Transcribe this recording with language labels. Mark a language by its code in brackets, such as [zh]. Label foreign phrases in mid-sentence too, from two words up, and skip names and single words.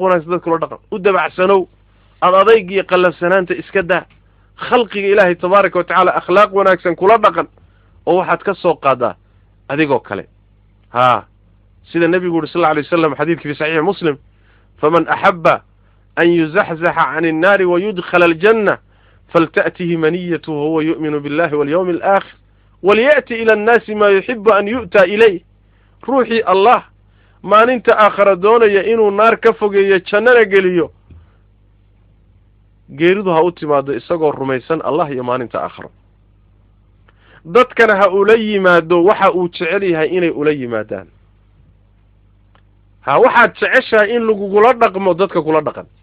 [so] wanaagsan dadka kula dhaqan u dabacsanow ad adayg iyo qallafsanaanta iska daa khalqiga ilaahay [ar] تبارك وتعالى [so] akhlaaq wanaagsan kula dhaqan oo waxaad ka soo qaadaa adigoo kale sida nebigu [ar] yuri صلى الله عليه وسلم xadiidkii في صحيح مسلم فمن أحب أن يزحزح عن النار ويدخل الجنة فلتأته منيته وهو يؤمن بالله واليوم الآخر وليأت إلى الناس ما يحب أن يؤتى إليه [so] ruuxii allah maalinta aakhara doonaya inuu naar ka fogeeyo jannana geliyo geeridu ha u timaado isagoo rumaysan allah iyo maalinta aakharo dadkana ha ula yimaado waxa uu jecel yahay inay ula yimaadaan waxaad jeceshahay in lagugula dhaqmo dadka kula dhaqan